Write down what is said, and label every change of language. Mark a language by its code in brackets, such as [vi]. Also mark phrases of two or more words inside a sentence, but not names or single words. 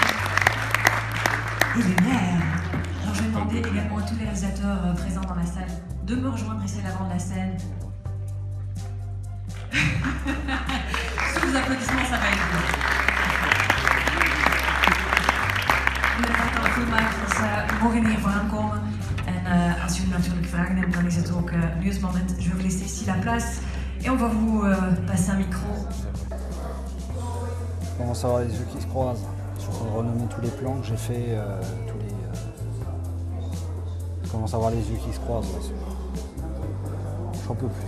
[fr] Et les maires. Alors je vais demander également à tous les réalisateurs présents dans la salle de me rejoindre ici à l'avant de la scène. Sous vos applaudissements, ça va être bon. [nl] Jullie gaan ook goed maken, dus mogen hier vooraan komen. En als jullie natuurlijk vragen hebben, dan is het ook nu het moment. [fr] Je vais vous laisser ici la place et on va vous passer un micro. On commence à avoir les yeux qui se croisent. Je suis en train de renommer tous les plans que j'ai fait, Je commence à avoir les yeux qui se croisent. Ouais. J'en peux plus.